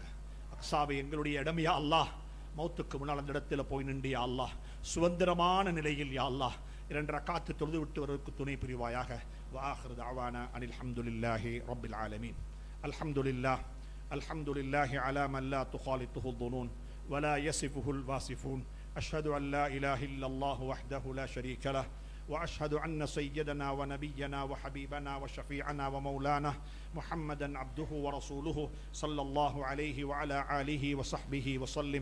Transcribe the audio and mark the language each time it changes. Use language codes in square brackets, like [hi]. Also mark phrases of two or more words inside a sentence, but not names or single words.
[ta] அக்ஸாவை எங்களுடைய இடம் [ar] يا الله. [ta] மௌத்துக்கு முன்னால் அந்த இடத்துல போய் நின்று [ar] يا الله, [ta] சுதந்திரமான நிலையில் [ar] يا الله [ta] 2 ரக்காத்து தொழுது விட்டு வருவதற்கு துணை புரிவாயாக. [ar] وآخر دعوانا أن الحمد لله رب العالمين. الحمد لله على من لا تخالطه الظنون ولا يصفه الواصفون. أشهد أن لا إله إلا الله وحده لا شريك له، وأشهد أن سيدنا ونبينا وحبيبنا وشفيعنا ومولانا محمدا عبده ورسوله صلى الله عليه وعلى آله وصحبه وسلم.